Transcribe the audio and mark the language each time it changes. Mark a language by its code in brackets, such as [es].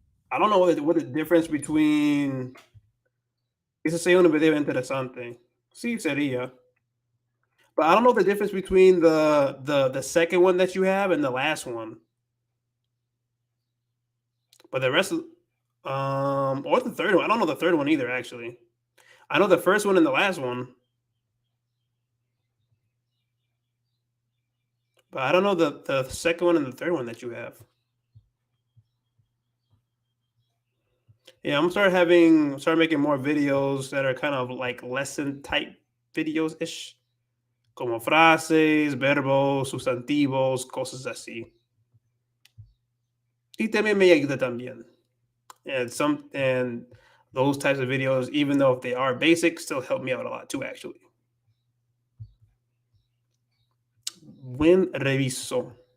[en] I don't know what the difference between. [es] Eso sería un video interesante. Sí, sería. [en] But I don't know the difference between the second one that you have and the last one. But the rest of or the third one. I don't know the third one either, actually. I know the first one and the last one, but I don't know the second one and the third one that you have. Yeah, start making more videos that are kind of like lesson type videos ish. [es] Como frases, verbos, sustantivos, cosas así. Y también me ayuda también. [en] And those types of videos, even though if they are basic, still help me out a lot too, actually. [es] Buen reviso.